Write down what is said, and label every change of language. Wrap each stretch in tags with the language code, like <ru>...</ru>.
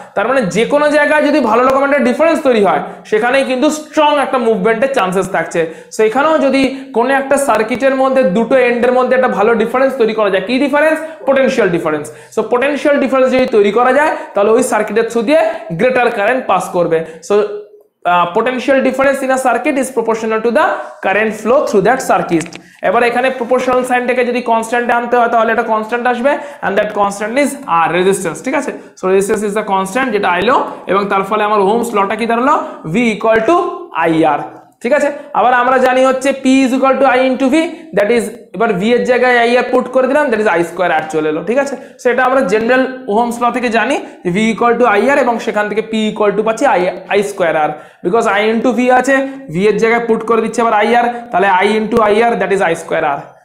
<bn>তার মানে যে কোনো জায়গায় যদি ভালো রকম একটা ডিফারেন্স তৈরি হয় সেখানেই কিন্তু স্ট্রং একটা মুভমেন্টের চান্সেস থাকছে। সো এখানেও যদি কোনো একটা সার্কিটের মধ্যে দুটো এন্ডের মধ্যে একটা ভালো ডিফারেন্স তৈরি করা যায়, কি difference? Potential difference. So potential difference যদি তৈরি করা যায় তাহলে ওই সার্কিটের থ্রু দিয়ে গ্রেটার কারেন্ট পাস করবে।</bn> <en>So potential difference in a circuit is proportional to the current flow through that circuit.</en> <bn>এবার এখানে প্রপোর্শনাল সাইনটাকে যদি কনস্ট্যান্ট আনতে হয় তাহলে এটা কনস্ট্যান্ট আসবে,</bn> <en>and that constant is R,</en> <bn>resistance. ঠিক আছে?</bn> <en>so resistance is the constant</en> <bn>যেটা আইলো, এবং তার ফলে আমার ওহমস লটা কি দাঁড়ালো?</bn> <en>V equal to IR।</en> <bn>ঠিক আছে। আবার আমরা জানি হচ্ছে</bn> <en>P is equal to I into V,</en> <bn>that is এবার V এর জায়গায় I আর পুট করে দিলাম, দ্যাট ইজ I স্কয়ার আর চলে এলো। ঠিক আছে, সেটা আমরা জেনারেল ওহমস ল থেকে জানি যে V equal to I আর, এবং সেখান থেকে P equal to পাচ্ছি I square আর, because I into V আছে, V এর জায়গায় পুট করে দিচ্ছে আবার I আর, তাহলে I into I আর that is I square আর।</bn>